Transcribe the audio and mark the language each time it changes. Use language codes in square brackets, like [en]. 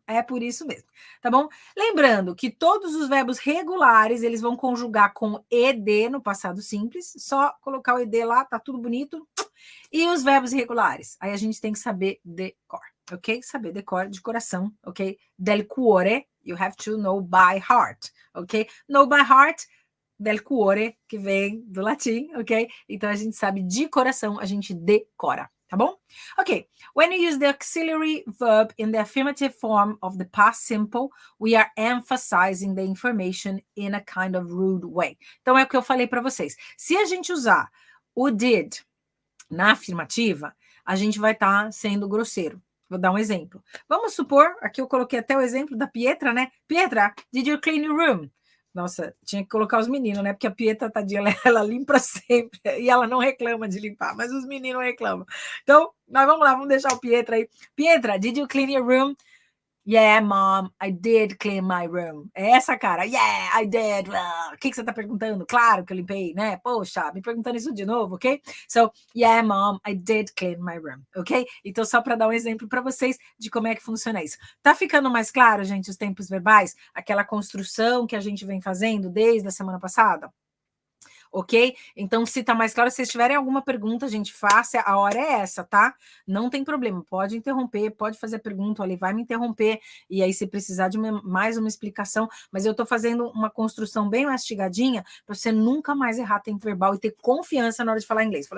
[pt] É por isso mesmo, tá bom? Lembrando que todos os verbos regulares, eles vão conjugar com ed no passado simples, só colocar o ed lá, tá tudo bonito. E os verbos irregulares? Aí a gente tem que saber de cor, ok? Saber de cor, de coração, ok? [it] Del cuore, [en] you have to know by heart, ok? Know by heart, [it] del cuore, [pt] que vem do latim, ok? Então a gente sabe de coração, a gente decora, tá bom? [en] Ok, when you use the auxiliary verb in the affirmative form of the past simple, we are emphasizing the information in a kind of rude way. [pt] Então é o que eu falei para vocês. Se a gente usar o did na afirmativa, a gente vai estar sendo grosseiro. Vou dar um exemplo. Vamos supor, aqui eu coloquei até o exemplo da Pietra, né? [en] Pietra, did you clean your room? [pt] Nossa, tinha que colocar os meninos, né? Porque a Pietra, tadinha, ela limpa sempre e ela não reclama de limpar, mas os meninos reclamam. Então, nós vamos lá, vamos deixar o Pietra aí. [en] Pietra, did you clean your room? Yeah, mom, I did clean my room. [pt] É essa, cara. [en] Yeah, I did. [pt] O que você tá perguntando? Claro que eu limpei, né? Poxa, me perguntando isso de novo, ok? [en] So, yeah, mom, I did clean my room, ok? [pt] Então, só para dar um exemplo para vocês de como é que funciona isso. Tá ficando mais claro, gente, os tempos verbais? Aquela construção que a gente vem fazendo desde a semana passada? Ok? Então, se tá mais claro, se vocês tiverem alguma pergunta, gente, faça, a hora é essa, tá? Não tem problema, pode interromper, pode fazer pergunta, ele vai me interromper, e aí se precisar de mais uma explicação, mas eu tô fazendo uma construção bem mastigadinha, para você nunca mais errar tempo verbal e ter confiança na hora de falar inglês.